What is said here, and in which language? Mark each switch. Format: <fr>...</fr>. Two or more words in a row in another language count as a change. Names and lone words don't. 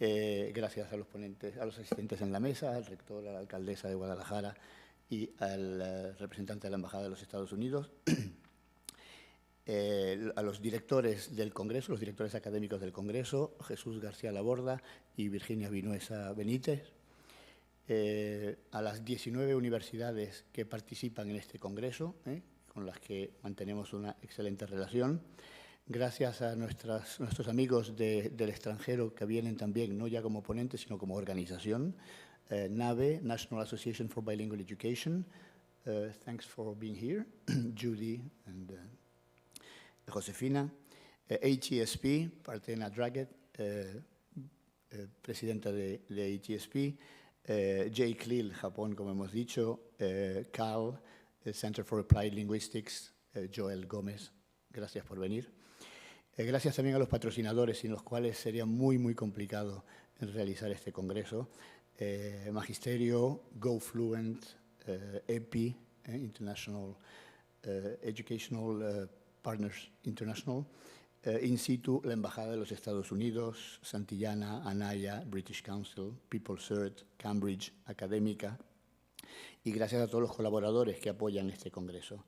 <es>gracias a los ponentes, a los asistentes en la mesa, al rector, a la alcaldesa de Guadalajara y al representante de la Embajada de los Estados Unidos, a los directores del Congreso, los directores académicos del Congreso, Jesús García Laborda y Virginia Vinuesa Benítez, a las 19 universidades que participan en este Congreso, con las que mantenemos una excelente relación. Gracias a nuestros amigos del extranjero que vienen también, no ya como ponentes, sino como organización. NABE, National Association for Bilingual Education.</es> <en>Thanks for being here, Judy and Josefina.</en> <es>HESP, Partena Draget, presidenta de HESP. Jay Cleel, Japón, como hemos dicho. CAL, Center for Applied Linguistics. Joel Gómez, gracias por venir. Gracias también a los patrocinadores, sin los cuales sería muy, muy complicado realizar este congreso. Magisterio, GoFluent, EPI, International Educational Partners International, In situ, la Embajada de los Estados Unidos, Santillana, Anaya, British Council, PeopleCert, Cambridge, Académica, y gracias a todos los colaboradores que apoyan este congreso.</es>